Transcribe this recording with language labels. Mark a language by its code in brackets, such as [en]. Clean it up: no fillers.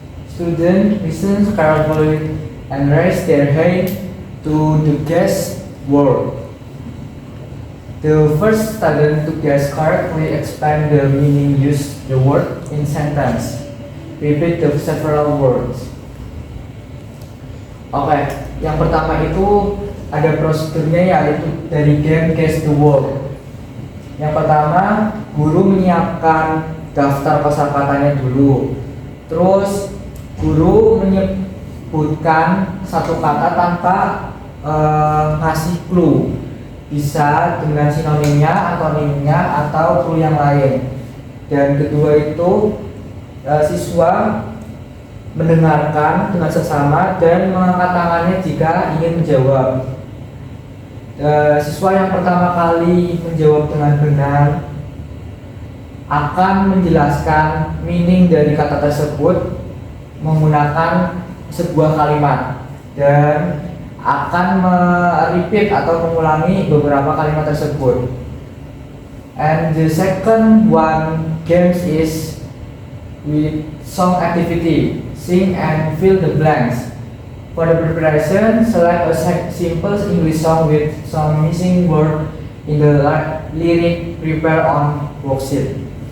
[en] Students listen carefully and raise their hand to the guess word. The first student to guess correctly explain the meaning, use the word in sentence. Repeat the several words. [id] Oke, yang pertama itu ada prosedurnya yaitu dari game Guess the Word. Yang pertama, guru menyiapkan daftar kosakatanya dulu. Terus guru menyebutkan satu kata tanpa ngasih clue. Bisa dengan sinonimnya, antonimnya, atau clue yang lain. Dan kedua itu siswa mendengarkan dengan seksama dan mengangkat tangannya jika ingin menjawab. Siswa yang pertama kali menjawab dengan benar akan menjelaskan meaning dari kata tersebut menggunakan sebuah kalimat, dan akan repeat atau mengulangi beberapa kalimat tersebut. [en] And the second one games is with song activity, sing and fill the blanks. For the preparation, select a simple English song with some missing word in the lyric prepare on worksheet.